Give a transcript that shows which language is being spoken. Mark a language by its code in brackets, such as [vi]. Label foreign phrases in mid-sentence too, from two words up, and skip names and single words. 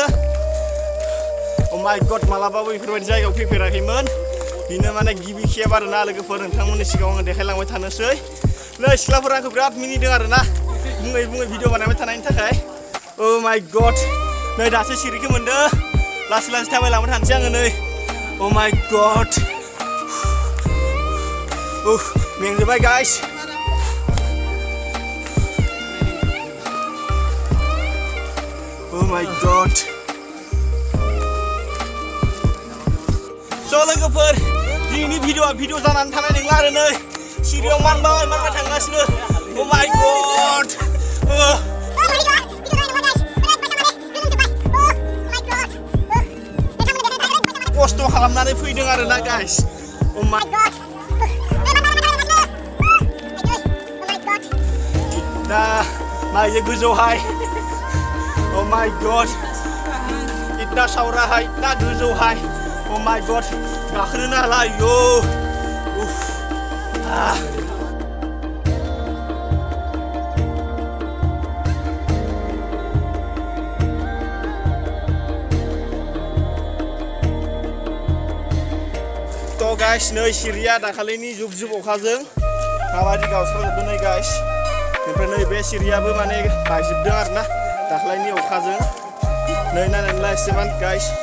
[en] oh my god, [brx] मालाबाबो बेफोरबायदि जायगायाव फैफेराखैमोन। बिनो माने गिबि खेब आरो ना लोगोफोर। नोंथांमोननि सिगाङाव आङो देखायलांबाय थानोसै। नै सिख्लाफोरा आंखौ बिराद मिनिदों आरो ना, बुङै भिडिअ बानायबाय थानायनि थाखाय। [en] oh my god, [brx] नै दासो सिरिखौ मोनदो। लासै थाबायलांबाय थानोसै आङो नै। [en] Oh my god. [brx] मेंजोबबाय गाइस। [en] Oh my god. [brx] स' लोगोफोर, दिनैनि भिडिअ जानानै थानाय नंला आरो नै सिरियाव मानबाय थांगासिनो। [en] Oh my god. [brx] खस्थ' खालामनानै फैदों आरो ना गाइस। [en] Oh my god. [brx] दा नायजे गोजौहाय [en] oh my god [brx] इतना सावराहाय इतना गोजौहाय [en] oh my god [brx] गाखोनोनो हाला आयौ तो गाइस नै सिरिया दाखालिनि जुब जुब अखाजों माबादि गावस्राजोबदों नै गाइस ओमफ्राय नै बे सिरियाबो माने बायजोबदों आरोना दाखालिनि अखाजों नै नायनानैला एसेबां गाइस